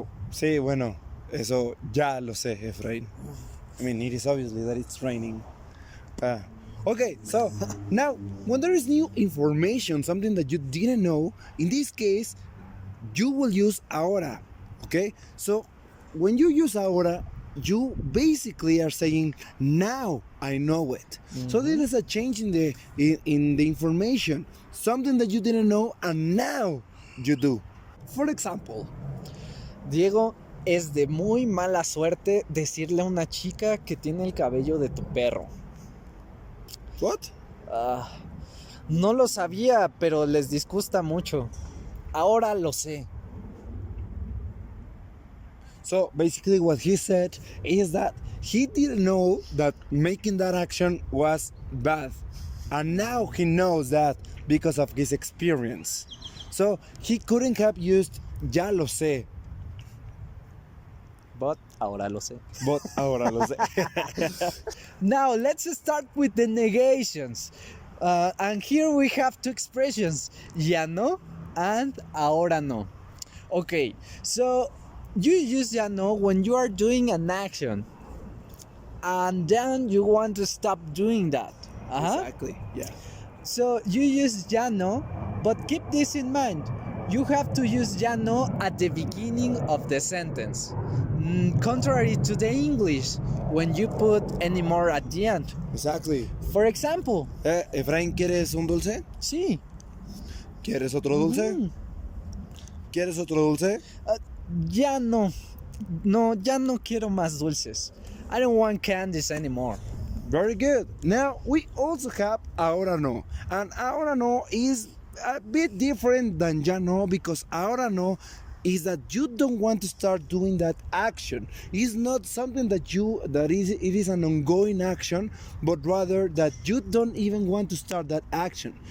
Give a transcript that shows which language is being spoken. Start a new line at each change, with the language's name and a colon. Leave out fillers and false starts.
Spanish: Sí, bueno, eso ya lo sé, Efraín.
English: I mean, it is obviously that it's raining. Okay, so now, when there is new information, something that you didn't know, in this case, you will use ahora, okay? So, when you use ahora, you basically are saying, now I know it. So there is a change in the information, something that you didn't know, and now you do. For example,
Spanish: Diego, es de muy mala suerte decirle a una chica que tiene el cabello de tu perro.
English: What?
Spanish: No lo sabía, pero les disgusta mucho. Ahora lo sé.
English: So basically what he said is that he didn't know that making that action was bad. And now he knows that because of his experience. So he couldn't have used
Spanish: ya lo sé.
English: But
Spanish: ahora lo sé.
English: But
Spanish: ahora lo sé.
English: Now let's start with the negations. And here we have two expressions, ya no and ahora no. Okay, so you use ya no when you are doing an action and then you want to stop doing that. Exactly, yeah. So you use ya no, but keep this in mind. You have to use ya no at the beginning of the sentence. Contrary to the English, when you put any more at the end. Exactly. For example.
Spanish: Efraín, ¿quieres un dulce? Sí. ¿Quieres otro dulce? ¿Quieres otro dulce? Ya no. No, ya no quiero más dulces.
English: I don't want candies anymore. Very good. Now we also have ahora no. And ahora no is a bit different than ya no, because ahora no is that you don't want to start doing that action. It's not something that it is an ongoing action, but rather that you don't even want to start that action.